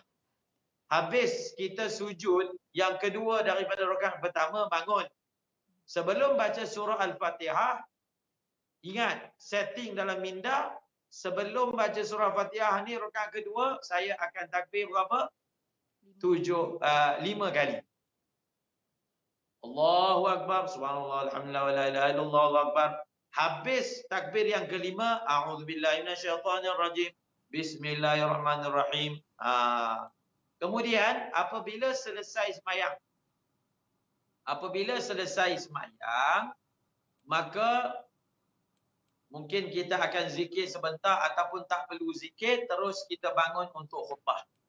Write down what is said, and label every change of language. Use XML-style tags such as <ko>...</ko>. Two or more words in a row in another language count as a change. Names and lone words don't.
<ms>Habis kita sujud, yang kedua daripada rakaat pertama bangun. Sebelum baca surah Al-Fatihah, ingat setting dalam minda, sebelum baca surah Fatihah ni rakaat kedua, saya akan takbir berapa? 5 kali.</ms> <ar>الله أكبر، سبحان الله، الحمد لله، ولا إله إلا الله، الله أكبر.</ar> <ms>Habis takbir yang kelima,</ms> <ar>أعوذ بالله من الشيطان الرجيم، بسم الله الرحمن الرحيم.</ar> <ms>Kemudian apabila selesai sembahyang, maka mungkin kita akan zikir sebentar ataupun tak perlu zikir, terus kita bangun untuk khutbah.</ms>